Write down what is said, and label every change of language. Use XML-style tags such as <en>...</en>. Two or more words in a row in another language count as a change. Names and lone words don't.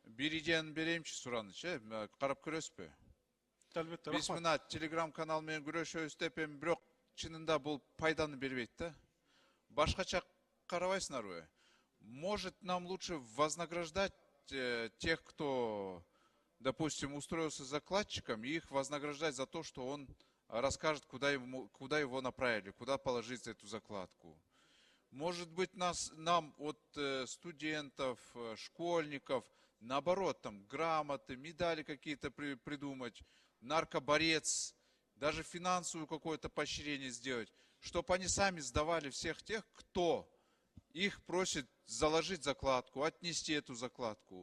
<ky>Bir идеяны берейинчи суранычы, карап көрөсүзбү? Албетте, Биз рахмат. мына телеграм канал менен күрөшөбүз деп эми бирок чынында бул пайданы бербейт да. Башкача карабайсыңарбы?</ky> <ru>Может, нам лучше вознаграждать тех, кто, допустим, устроился закладчиком, и их вознаграждать за то, что он расскажет, куда его направили, куда положить эту закладку. Может быть, нам от студентов, школьников, наоборот, там, грамоты, медали какие-то придумать, наркоборец, даже финансовое какое-то поощрение сделать, чтобы они сами сдавали всех тех, кто их просит заложить закладку, отнести эту закладку.</ru>